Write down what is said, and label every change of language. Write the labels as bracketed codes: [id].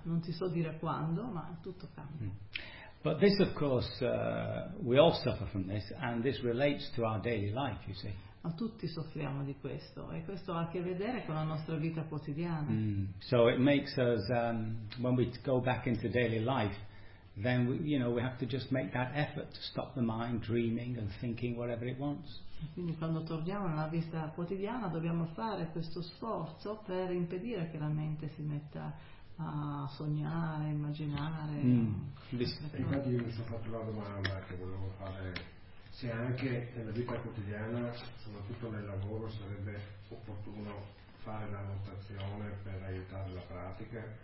[it] Non ti so dire quando, ma tutto cambia. [en] But this, of course, we all suffer from this, and this relates to our daily life, you see. [it] Ma tutti soffriamo di questo, e questo ha a che vedere con la nostra vita quotidiana. [en] So it makes us, when we go back into daily life, then we have to just make that effort to stop the mind dreaming and thinking whatever it wants. [it] Quindi quando torniamo nella vita quotidiana dobbiamo fare questo sforzo per impedire che la mente si metta a sognare, immaginare. Infatti io mi sono fatto la domanda che volevo fare, se anche nella vita quotidiana, soprattutto nel lavoro, sarebbe opportuno fare la notazione per aiutare la pratica.